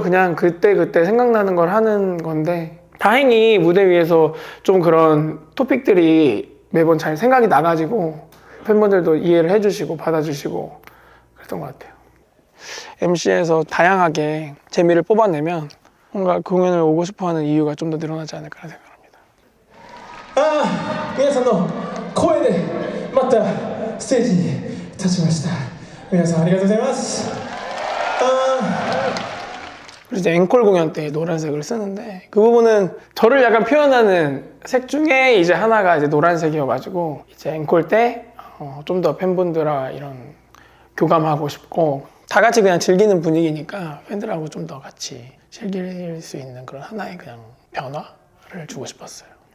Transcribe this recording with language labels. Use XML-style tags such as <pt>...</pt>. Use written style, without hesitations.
<ko>그냥 그때 생각나는 걸 하는 건데 다행히 무대 위에서 좀 그런 토픽들이 매번 잘 생각이 나가지고 팬분들도 이해를 해주시고 받아주시고 그랬던 것 같아요. MC에서 다양하게 재미를 뽑아내면 뭔가 공연을 오고 싶어하는 이유가 좀 더 늘어나지 않을까 생각합니다.</ko> <ja>皆さんの声でまたステージに立ちました。皆さんありがとうございます。</ja> <ko>이제 앵콜 공연 때 노란색을 쓰는데 그 부분은 저를 약간 표현하는 색 중에 이제 하나가 이제 노란색이어가지고 이제 앵콜 때 좀 더 팬분들과 이런 교감하고 싶고 다 같이 그냥 즐기는 분위기니까 팬들하고 좀 더 같이 즐길 수 있는 그런 하나의 그냥 변화를 주고 싶었어요.</ko>